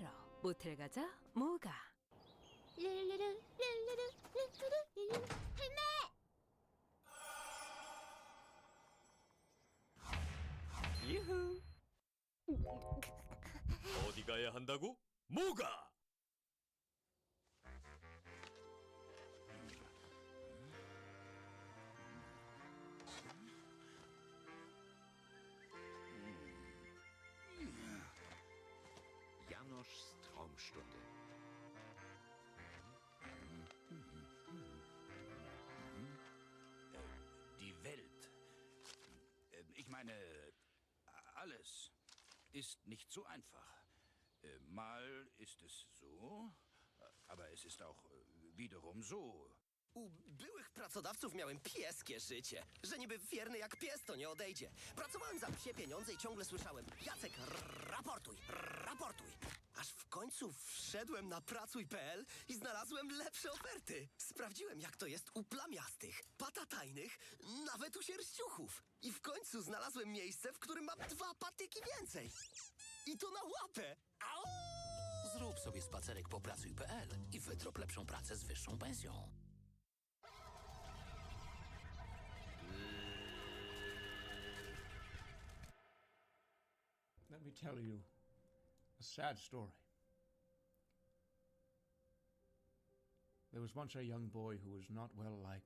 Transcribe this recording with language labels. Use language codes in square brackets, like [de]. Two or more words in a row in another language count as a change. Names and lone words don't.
[ko] 모텔 가자, 뭐가? 유후. 어디 가야 한다고? 뭐가? [de] Janosch Traumstunde. Die Welt. Ich meine, alles ist nicht so einfach. Mal ist es so, aber es ist auch wiederum so. [pl] U byłych pracodawców miałem pieskie życie. Że niby wierny jak pies, to nie odejdzie. Pracowałem za psie pieniądze i ciągle słyszałem: Jacek, raportuj. Aż w końcu wszedłem na pracuj.pl i znalazłem lepsze oferty. Sprawdziłem, jak to jest u plamiastych, patatajnych, nawet u sierściuchów. I w końcu znalazłem miejsce, w którym mam 2 patyki więcej. I to na łapę. Au! Zrób sobie spacerek po pracuj.pl i wytrop lepszą pracę z wyższą pensją. [en] Let me tell you a sad story. There was once a young boy who was not well liked.